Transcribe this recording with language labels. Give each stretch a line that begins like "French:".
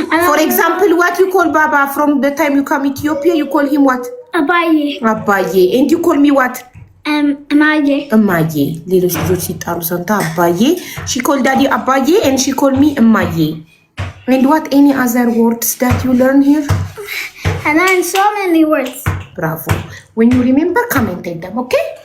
English: For example, what you call Baba from the time you come Ethiopia, you call him what?
Amharic: Abaye.
English: And you call me what?
Amharic: እማዬ ሌሎች ልጆች ሲጣሩ ሰምታ አባዬ
English: she called daddy
Amharic: አባዬ
English: and she called me
Amharic: እማዬ.
English: And what any other words that you learn here? I learned so many words. Bravo. When you remember, come and take them, okay?